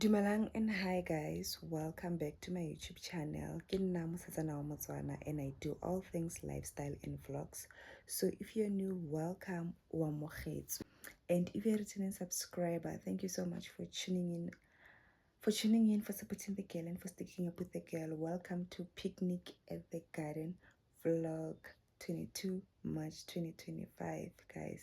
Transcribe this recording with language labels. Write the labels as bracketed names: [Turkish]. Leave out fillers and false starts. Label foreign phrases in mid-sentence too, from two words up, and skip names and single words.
[English] Dumelang and Hi guys, welcome back to my YouTube channel. [Tswana] Ke nna Mosetsana wa Motswana [English] and I do all things lifestyle and vlogs. So if you're new, welcome [Tswana] wa mogetse. [English] And if you're a returning subscriber, thank you so much for tuning in, for supporting the girl and for sticking up with the girl. Welcome to Picnic at the Garden vlog 22 March 2025 guys.